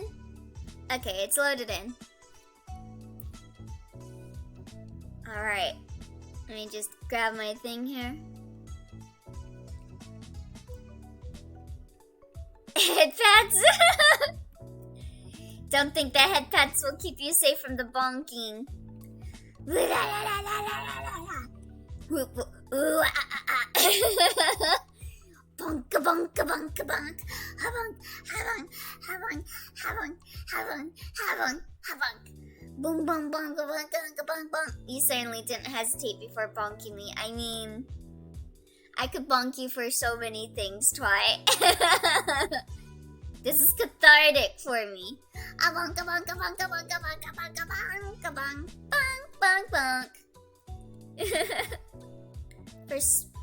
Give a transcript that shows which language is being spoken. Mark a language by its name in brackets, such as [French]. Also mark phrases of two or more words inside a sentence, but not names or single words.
[English] Okay, it's loaded in. Alright. Let me just grab my thing here. Headpads! Don't think that headpads will keep you safe from the bonking. Bonka bonka bonka bonk. Habonk, habonk, habonk, habonk, habonk, habonk, habonk. Boom boom bonka bonka bonka bonk bonk. You certainly didn't hesitate before bonking me. I mean, I could bonk you for so many things, Twy. This is cathartic for me. A bonka bonka bonka bonka bonka bonka bonka bonk bonk bonk bonk.